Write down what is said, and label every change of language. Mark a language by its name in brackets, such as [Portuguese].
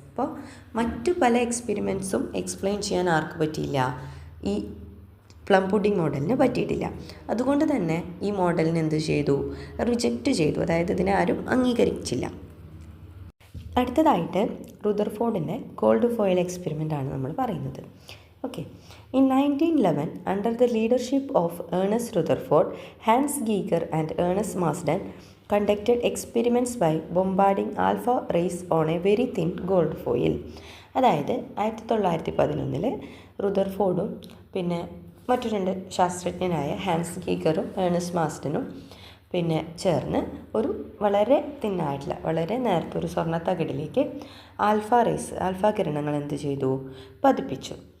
[Malayalam] അപ്പോൾ മറ്റു പല എക്സ്പെരിമെൻറ്റ്സും എക്സ്പ്ലെയിൻ ചെയ്യാൻ ആർക്ക് പറ്റിയില്ല, ഈ പ്ലം പുഡിംഗ് മോഡലിന് പറ്റിയിട്ടില്ല. അതുകൊണ്ട് തന്നെ ഈ മോഡലിന് എന്ത് ചെയ്തു, റിജക്റ്റ് ചെയ്തു, അതായത് ഇതിനെ ആരും അംഗീകരിച്ചില്ല. അടുത്തതായിട്ട് റുദർഫോർഡിൻ്റെ ഗോൾഡ് ഫോയിൽ എക്സ്പെരിമെൻ്റ് ആണ് നമ്മൾ പറയുന്നത്. [English] Okay, in 1911 under the leadership of Ernest Rutherford, Hans Geiger and Ernest Marsden conducted experiments by bombarding alpha rays on a very thin gold foil. [Malayalam] അതായത് 1911 റുദർഫോർഡും പിന്നെ മറ്റു 2 ശാസ്ത്രജ്ഞനായ ഹാൻസ് ഗീഗറും ഏണസ്റ്റ് മാസ്ഡനും പിന്നെ ചേർന്ന് ഒരു വളരെ തിന്നായിട്ടുള്ള വളരെ നേരത്തെ ഒരു സ്വർണ്ണത്തകിടിലേക്ക് ആൽഫ കിരണങ്ങൾ എന്ത് ചെയ്തു, പതിപ്പിച്ചു.